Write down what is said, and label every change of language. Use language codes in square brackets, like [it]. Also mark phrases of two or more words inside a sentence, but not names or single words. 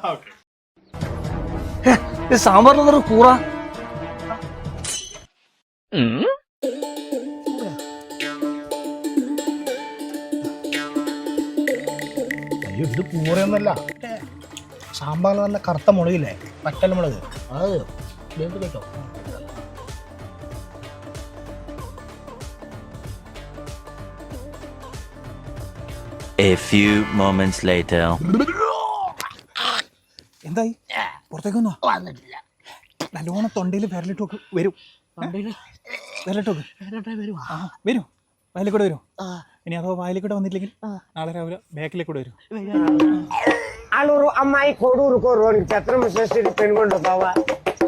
[ml] സാമ്പാറിന് കൂറ അയ്യോ ഇത് കൂറയൊന്നുമല്ല. സാമ്പാറിൽ നല്ല കറുത്ത മുളകില്ലേ, പറ്റൽ മുളക്, അത് കേട്ടോ. [en] A few moments later. [ml] എന്തായി? പുറത്തേക്ക് വന്നോ? നല്ലോണം തൊണ്ടയിൽ വിരലിട്ട് നോക്ക്. വരും വിരലിട്ട് നോക്ക്. വരും വയലിൽ വരും. ഇനി അതോ വയലിൽ വന്നില്ലെങ്കിൽ നാളെ രാവിലെ ബാക്കിലേക്ക് വരും. [te] ఆలూరు అమ్మాయి కోడూరు కోరు ఛత్రం పెనుగొండ బావా